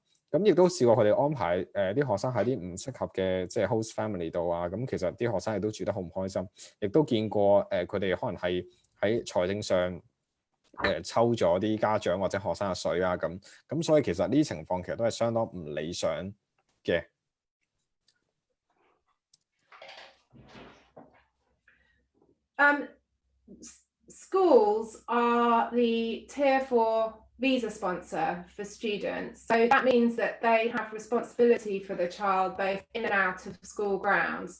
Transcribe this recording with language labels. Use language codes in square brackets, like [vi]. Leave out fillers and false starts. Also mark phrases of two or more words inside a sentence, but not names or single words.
[yue] 咁亦都試過佢哋安排啲學生喺啲唔適合嘅即係 [en] host family [yue] 度啊。咁其實啲學生亦都住得好唔開心，亦都見過佢哋可能係喺財政上抽咗啲家長或者學生嘅水啊咁，所以其實呢啲情況其實都係相當唔理想嘅。 [en] Schools are the tier 4 visa sponsor for students. So that means that they have responsibility for the child both in and out of school grounds.